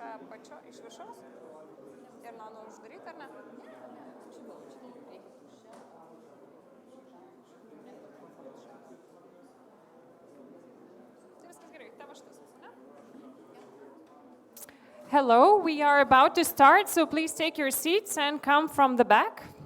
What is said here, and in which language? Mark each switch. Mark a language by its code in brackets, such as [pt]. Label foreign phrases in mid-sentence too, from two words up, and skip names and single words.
[lt] apačio, iš viršaus. Ir mano uždaryti, ar ne? [en] Hello, we are about to start, so please take your seats and come from the back.